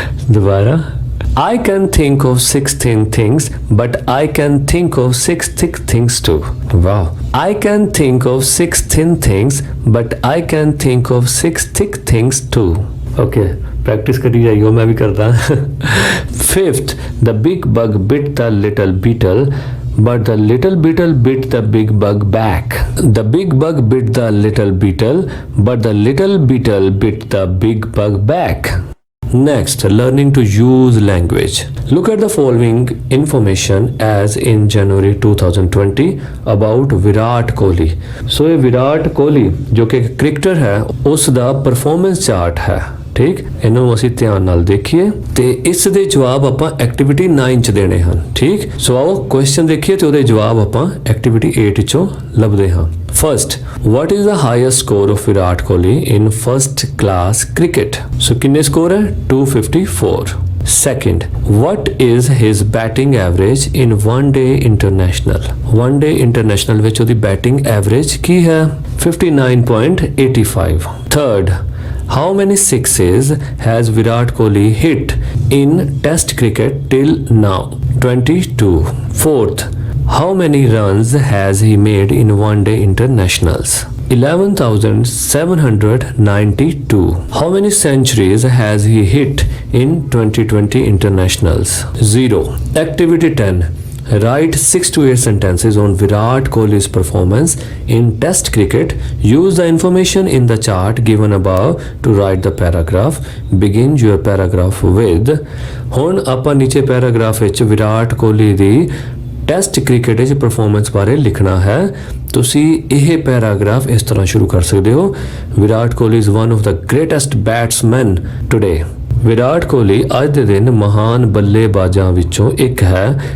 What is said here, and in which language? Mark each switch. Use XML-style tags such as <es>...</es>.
<hi>दोबारा,</hi> <en>I can think of 6 thin things but I can think of 6 thick things too। Wow, I can think of 6 thin things but I can think of 6 thick things too।</en> <hi>Okay, practice करी जाइयो, मैं भी करता।</hi> <en>Fifth, the big bug bit the little beetle but the little beetle bit the big bug back। The big bug bit the little beetle but the little beetle bit the big bug back। Next, learning to use language। Look at the following information as in January 2020 about Virat Kohli.</en> <hi>So ये विराट कोहली जो कि cricketer है,</hi> <pa>ਉਸ ਦਾ performance chart ਹੈ। ਠੀਕ, ਇਹਨੂੰ ਅਸੀਂ ਧਿਆਨ ਨਾਲ ਦੇਖੀਏ ਤੇ ਇਸ ਦੇ ਜਵਾਬ ਆਪਾਂ ਐਕਟੀਵਿਟੀ 9 ਚ ਦੇਣੇ ਹਨ। ਠੀਕ, ਸੋ ਆਓ ਕੁਐਸਚਨ ਦੇਖੀਏ ਤੇ ਉਹਦੇ ਜਵਾਬ ਆਪਾਂ ਐਕਟੀਵਿਟੀ 8 ਚੋਂ ਲੱਭਦੇ ਹਾਂ।</pa> <en>First, what is the highest score of Virat Kohli in first class cricket?</en> <pa>So किन्ने स्कोर है? 254।</pa> <en>Second, what is his batting average in one day international?</en> <pa>One day international ਵਿੱਚ ਉਹਦੀ batting average ਕੀ ਹੈ? 59.85।</pa> <en>Third, how many sixes has Virat Kohli hit in test cricket till now? 22। Fourth, how many runs has he made in one day internationals? 11,792। How many centuries has he hit in 2020 internationals? 0। Activity 10, write 6 to 8 sentences on Virat Kohli's performance in test cricket। Use the information in the chart given above to write the paragraph। Begin your paragraph with।</en> <pa>ਹੁਣ ਆਪਾਂ ਨੀਚੇ paragraph ਵਿੱਚ ਵਿਰਾਟ ਕੋਹਲੀ ਦੀ test cricket ਵਿੱਚ performance ਬਾਰੇ ਲਿਖਣਾ ਹੈ। ਤੁਸੀਂ ਇਹ ਪੈਰਾਗ੍ਰਾਫ ਇਸ ਤਰ੍ਹਾਂ ਸ਼ੁਰੂ ਕਰ ਸਕਦੇ ਹੋ।</pa> <en>Virat Kohli is one of the greatest batsman today.</en> <pa>Virat Kohli ਅੱਜ ਦੇ ਦਿਨ ਮਹਾਨ ਬੱਲੇਬਾਜ਼ਾਂ ਵਿੱਚੋਂ ਇੱਕ ਹੈ।</pa>